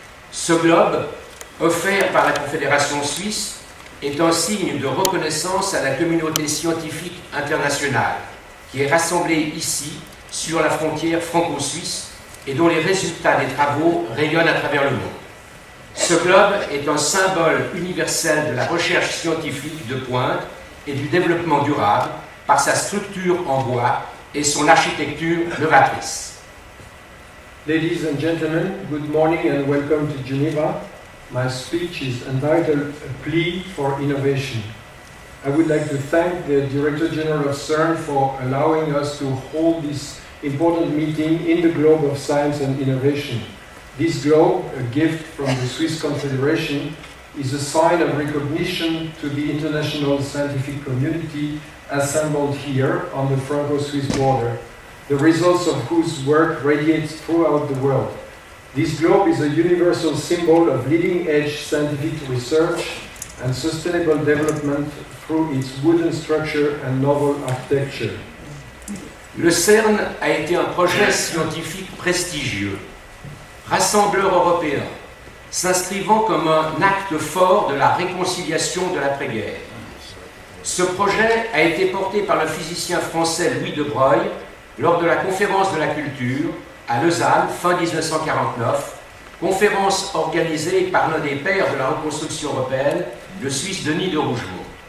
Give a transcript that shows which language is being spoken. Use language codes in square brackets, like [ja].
[fr] Ce globe, offert par la Confédération suisse, est un signe de reconnaissance à la communauté scientifique internationale qui est rassemblée ici, sur la frontière franco-suisse, et dont les résultats des travaux rayonnent à travers le monde. Ce globe est un symbole universel de la recherche scientifique de pointe et du développement durable par sa structure en bois et son architecture novatrice. [en] Ladies and gentlemen, good morning and welcome to Geneva. My speech is entitled A Plea for Innovation. I would like to thank the Director General of CERN for allowing us to hold this important meeting in the globe of science and innovation. This globe, a gift from the Swiss Confederation, is a sign of recognition to the international scientific community assembled here on the Franco-Swiss border, the results of whose work radiates throughout the world. This globe is a universal symbol of leading-edge scientific research and sustainable development through its wooden structure and novel architecture. [fr] Le CERN a été un projet scientifique prestigieux, rassembleur européen, s'inscrivant comme un acte fort de la réconciliation de l'après-guerre. Ce projet a été porté par le physicien français Louis de Broglie lors de la conférence de la culture à Lausanne, fin 1949, conférence organisée par l'un des pères de la reconstruction européenne, le Suisse Denis de Rougemont.